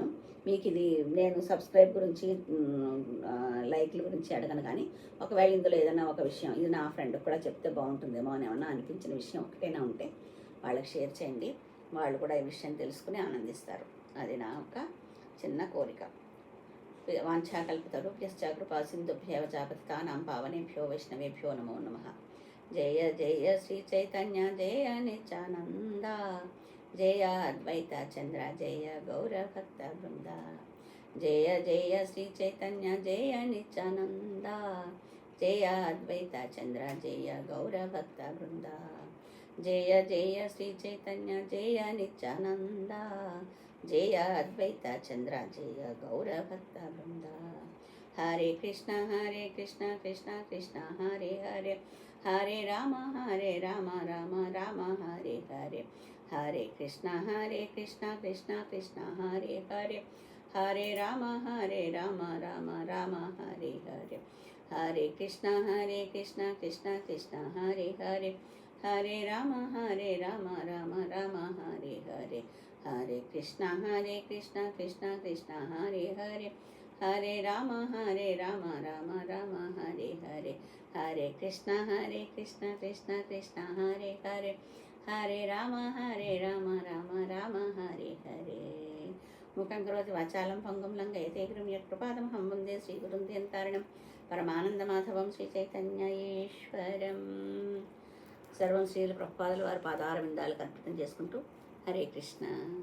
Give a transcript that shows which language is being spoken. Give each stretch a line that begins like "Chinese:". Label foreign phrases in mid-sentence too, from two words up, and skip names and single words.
Telugu: మీకు ఇది నేను సబ్స్క్రైబ్ గురించి, లైక్ల గురించి అడగను, కానీ ఒకవేళ ఇందులో ఏదైనా ఒక విషయం ఇది నా ఫ్రెండ్కి కూడా చెప్తే బాగుంటుందేమో అని ఏమన్నా అనిపించిన విషయం ఒకటైనా ఉంటే వాళ్ళకి షేర్ చేయండి. వాళ్ళు కూడా ఈ విషయం తెలుసుకుని ఆనందిస్తారు. అది నా ఒక చిన్న కోరిక.
Sanskrit: వాంఛాకల్పితరుభ్యశ్చ కృపా సింధుభ్యవ పతితానాం పావనేభ్యో వైష్ణవేభ్యో నమో నమః. జయ జయ శ్రీ చైతన్య జయ నిత్యానంద, జయ అద్వైత చంద్ర జయ గౌర భక్త బృంద. జయ జయ శ్రీ చైతన్య జయ నిత్యానంద, జయ అద్వైత చంద్ర జయ గౌర భక్త బృంద. జయ జయ శ్రీ చైతన్య జయ నిత్యానంద, జయ అద్వైత చంద్ర జయ గౌర భక్త బృంద. హరే కృష్ణ కృష్ణ కృష్ణ హరే హరే, హరే రామ రామ రామ హరే హరే. హరే కృష్ణ కృష్ణ కృష్ణ హరే హరే, హరే రామ రామ రామ హరే హరే. హరే కృష్ణ కృష్ణ కృష్ణ హరే హరే, హరే రామ రామ రామ హరే హరే. హరే కృష్ణ కృష్ణ కృష్ణ హరే హరే, హరే రామ రామ రామ హరే హరే. హరే కృష్ణ కృష్ణ హరే హరే, హరే రామ రామ రామ హరే హరే. ముఖం కరోతి వాచాలం పంగుం లంఘయతే గిరిం యత్కృపాతమహం వందే శ్రీగురుం దిగంతరణం పరమానందమాధవం శ్రీ చైతన్యేశ్వరం.
Telugu: సర్వం శ్రీల ప్రభుపాదుల వారి పాదార విందాలకు అర్పితం చేసుకుంటూ
Sanskrit: హరే కృష్ణ.